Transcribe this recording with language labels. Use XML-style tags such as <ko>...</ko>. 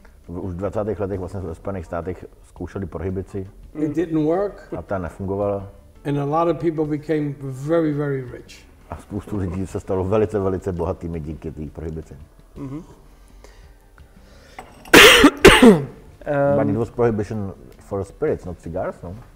<cs>Už v 20. letech vlastně ve Spojených státech zkoušeli prohibici.</cs> <en>It didn't work.</en> <cs>A ta nefungovala.</cs> <en>And a lot of people became very rich.</en> <cs>A spoustu lidí se stalo velice bohatými díky té prohibici.</cs> <en>But it was prohibition for spirits, not cigars, no?</en>